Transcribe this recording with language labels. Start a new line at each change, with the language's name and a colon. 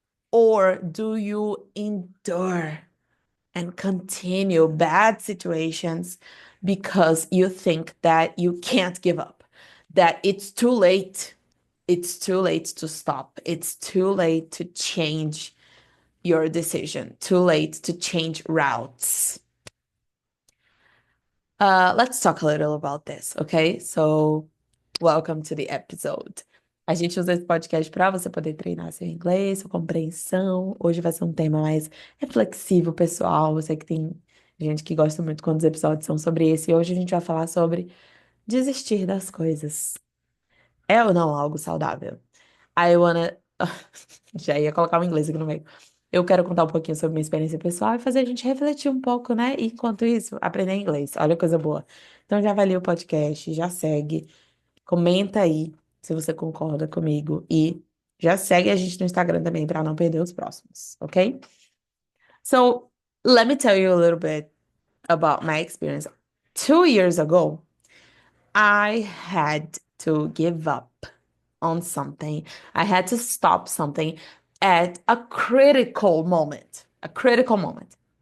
English: Or do you endure and continue bad situations because you think that you can't give up, that it's too late? It's too late to stop. It's too late to change your decision, too late to change routes. Let's talk a little about this, okay? So, welcome to the episode.
Portuguese: A gente usa esse podcast para você poder treinar seu inglês, sua compreensão. Hoje vai ser um tema mais reflexivo, pessoal. Eu sei que tem gente que gosta muito quando os episódios são sobre isso. E hoje a gente vai falar sobre desistir das coisas. É ou não algo saudável?
English: I wanna.
Portuguese: Já ia colocar o inglês aqui no meio. Eu quero contar um pouquinho sobre minha experiência pessoal e fazer a gente refletir um pouco, né? E, enquanto isso, aprender inglês. Olha que coisa boa. Então já avalia o podcast, já segue, comenta aí se você concorda comigo e já segue a gente no Instagram também para não perder os próximos, ok?
English: So, let me tell you a little bit about my experience. 2 years ago, I had to give up on something. I had to stop something at a critical moment. A critical moment.